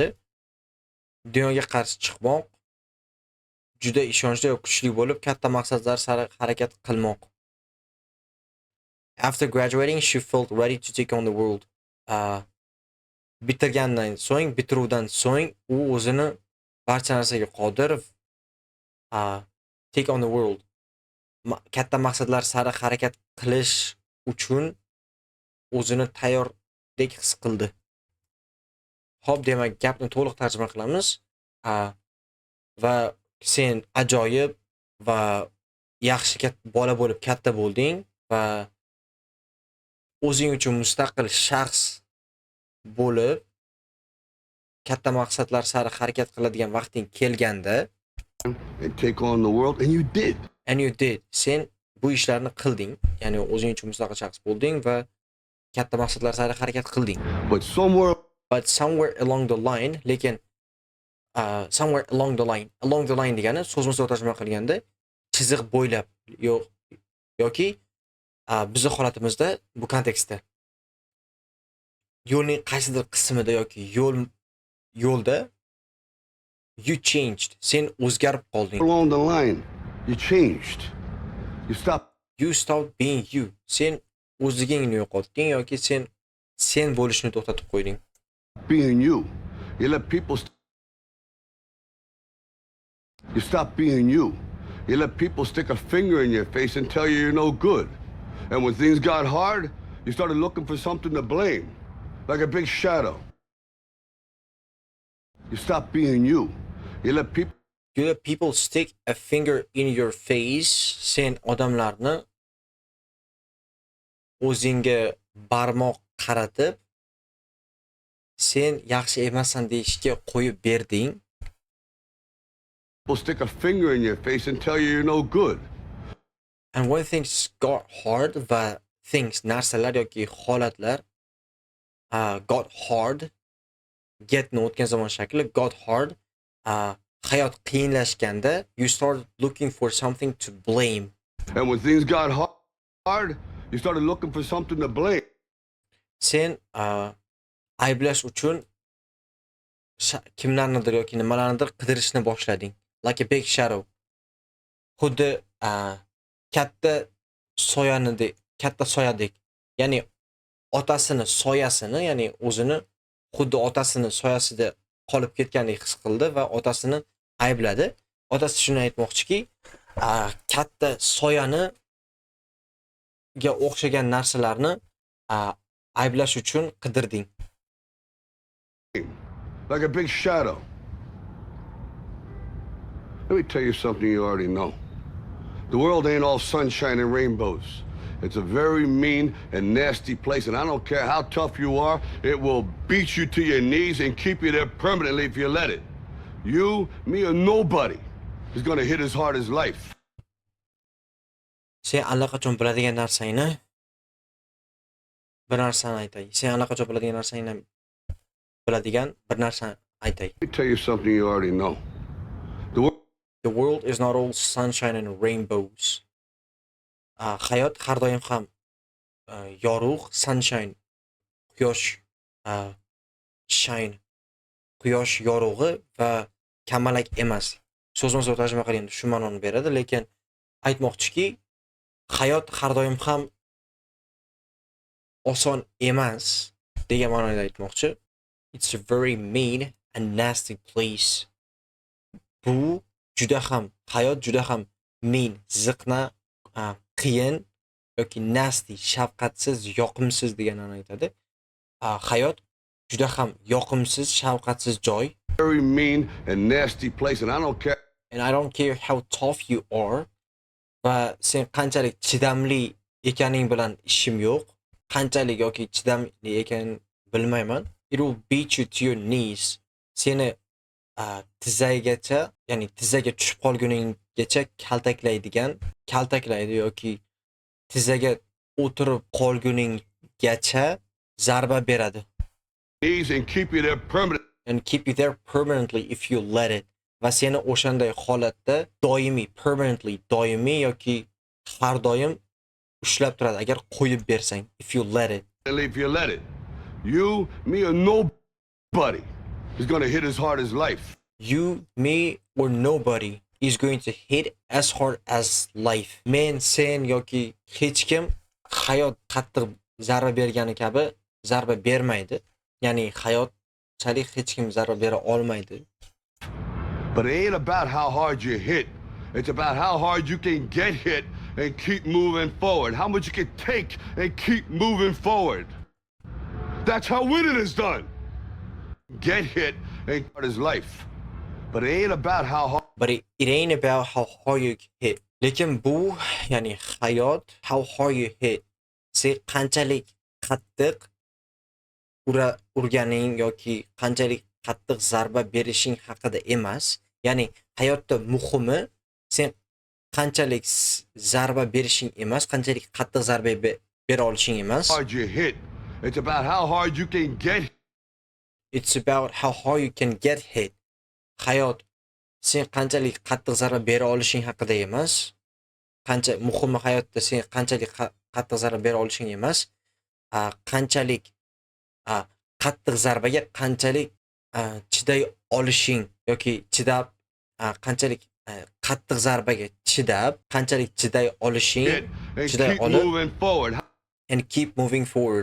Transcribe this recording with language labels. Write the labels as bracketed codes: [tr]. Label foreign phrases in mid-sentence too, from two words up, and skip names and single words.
[uz] Dunyoga qarshi chiqmoq, juda ishonchli va kuchli bo'lib katta maqsadlar sari harakat qilmoq. [en] After graduating, she felt ready to take on the world. [uz] Bitiruvdan so'ng u o'zini barcha narsaga qodir [en] take on the world. [uz] Katta maqsadlar sari harakat qilish uchun o'zini tayyorlik his qildi. Xo'p, demak gapni to'liq tarjima qilamiz. Va sen ajoyib va yaxshi bola bo'lib katta bo'lding va o'zing uchun mustaqil shaxs bo'lib katta maqsadlar sari harakat qiladigan vaqting kelganda [en] And take on the world, and you did. and you did. [uz] Sen bu ishlarni qilding, ya'ni o'zing uchun mustaqil shaxs bo'lding va katta maqsadlar sari harakat qilding. [en] But somewhere along the line, [uz] lekin [en] somewhere along the line [uz] degani so'zimizda tarjima qilganda chiziq bo'ylab yoki bizning holatimizda bu kontekstda yo'lning qaysidir qismida yoki yo'lda [en] you changed. [uz] Sen o'zgarib qolding. [en] along the line, you changed. You stopped being you. [uz] Sen o'zligingni yo'qotding yoki sen bo'lishni to'xtatib qo'yding. [en] being you. You let people. You stop being you. You let people stick a finger in your face and tell you you're no good. And when things got hard, you started looking for something to blame, like a big shadow. You stop being you. You let people stick a finger in your face. [uz] Sen odamlarni o'zingga barmoq qaratib, sen yaxshi emassan deyishga qo'yib berding. [en] People stick a finger in your face and tell you you're no good. And when things got hard, [uz] va narsalar yoki holatlar [en] got hard, [uz] getni o'tgan zamon shakli [en] got hard, [uz] hayot qiyinlashganda [en] you started looking for something to blame. And when things got hard, you started looking for something to blame. [uz] Sen ayblash uchun kimlarnidir yoki nimalarnidir qidirishni boshlading. [en] Like a big shadow. [uz] Xuddi katta katta soyadek. Ya'ni otasini soyasini, ya'ni o'zini xuddi otasini soyasida qolib ketgandek his qildi va otasini aybladi. Otasi shuni aytmoqchiki, katta soyani ga o'xshagan narsalarni ayblash uchun qidirding. [en] Like a big shadow. Let me tell you something you already know. The world ain't all sunshine and rainbows. It's a very mean and nasty place, and I don't care how tough you are, it will beat you to your knees and keep you there permanently if you let it. You, me, or nobody is gonna hit as hard as life. [uz] Sen allaqachon biladigan narsangni bir narsani aytay. Sen allaqachon biladigan narsangni biladigan bir narsani aytay. [en] Let me tell you something you already know. The world is not all sunshine and rainbows. [uz] Hayot har doim ham yorug', sunshine, quyosh, shine, quyosh yorug'i va kamalak emas. So'zma-so'z tarjima qilganda shu ma'noni beradi, lekin aytmoqchiki, hayot har doim ham oson emas degan ma'noda aytmoqchi. [en] It's a very mean and nasty place. [uz] Bu hayot juda ham mean, ziqna, qiyin yoki nasty, shafqatsiz, yoqimsiz deganini aytadi. Hayot juda ham yoqimsiz, shafqatsiz joy. [en] Very mean and nasty place, and I don't care how tough you are. [uz] Va sen qanchalik chidamli ekaning bilan ishim yo'q. Qanchalik yoki chidamli ekan bilmayman. [en] It will beat you to your knees. [uz] Seni tizzaga, ya'ni tizzaga tushib qolguninggacha kaltaklaydi yoki tizzaga o'tirib qolguninggacha zarba beradi. [en] and keep you there permanently if you let it. [uz] Va seni o'shanday holatda doimiy yoki har doim ushlab turadi agar qo'yib bersang. [en] If you let it. You, me, or nobody is going to hit as hard as life. You, me, or nobody is going to hit as hard as life. [uz] Men, sen yoki hech kim hayot qattiq zarba bergani kabi zarba bermaydi. Ya'ni hayotchalik hech kim zarba bera olmaydi. [en] But it ain't about how hard you hit. It's about how hard you can get hit and keep moving forward. How much you can take and keep moving forward. That's how winning is done. Get hit and hard is life. But it ain't about how hard. But it ain't about how hard you hit. [uz] Lekin bu, ya'ni hayot, [en] how hard you hit. [uz] Sen qanchalik qattiq urganing yoki qanchalik qattiq zarba berishing haqida emas. Ya'ni hayotda muhimi sen qanchalik zarba berishing emas, qanchalik qattiq zarba bera olishing emas. [en] Hard you hit. It's about how hard you can get. It's about how hard you can get hit. [uz] Hayot sen qanchalik qattiq zarba bera olishing haqida emas. Muhimi hayotda sen qanchalik qattiq zarba bera olishing emas. Qanchalik qattiq zarbaga qanchalik chiday olishing yoki qanchalik qattiq zarbaga qanchalik chiday olishing, [en] and keep moving forward.